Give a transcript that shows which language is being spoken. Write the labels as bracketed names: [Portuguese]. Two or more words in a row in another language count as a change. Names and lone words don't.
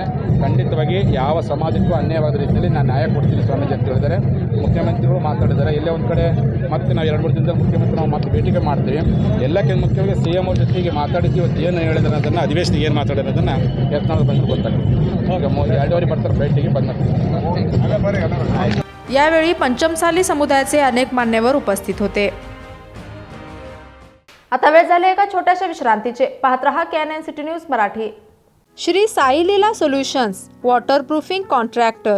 [Kannada] ಖಂಡಿತವಾಗಿ ಯಾವ ಸಮಾಜಕ್ಕೂ ಅನ್ಯಾಯವಾದ ರೀತಿಯಲ್ಲಿ ನಾನು ನ್ಯಾಯ ಕೊಡ್ತೀನಿ ಸ್ವಾಮೀಜಿ ಅಂತ ಹೇಳಿದ್ದಾರೆ. ಮುಖ್ಯಮಂತ್ರಿಗಳು ಮಾತಾಡಿದ್ದಾರೆ. ಎಲ್ಲೇ ಒಂದು ಕಡೆ ಮತ್ತೆ ನಾವು 2-3 ದಿನದ ಮುಖ್ಯಮಂತ್ರಿ ನಾವು ಮತ್ತೆ ಭೇಟಿಗೆ ಮಾಡ್ತೀವಿ. ಎಲ್ಲಕ್ಕಿಂತ ಮುಖ್ಯವಾಗಿ CM ಅವ್ರ ಜೊತೆಗೆ ಮಾತಾಡಿದ್ದೀವಿ. ಇವತ್ತು ಏನು ಹೇಳಿದ್ರೆ ಅದನ್ನು ಅಧಿವೇಶನ ಏನು ಮಾತಾಡೋದನ್ನು ಯತ್ನಾಳ್ ಬಂದರೆ ಗೊತ್ತಾಗ್ತದೆ. ಈಗ 2:15 ಬರ್ತಾರೆ ಭೇಟಿಗೆ ಬಂದ. [Marathi] यावेळी पंचमसाली समुदायाचे अनेक मान्यवर उपस्थित होते. आता वेळ झाली एका छोट्याशा विश्रांतीचे. पाहत रहा KNN सिटी न्यूज मराठी. श्री साई लीला सोल्युशन्स वॉटरप्रूफिंग कॉन्ट्रॅक्टर.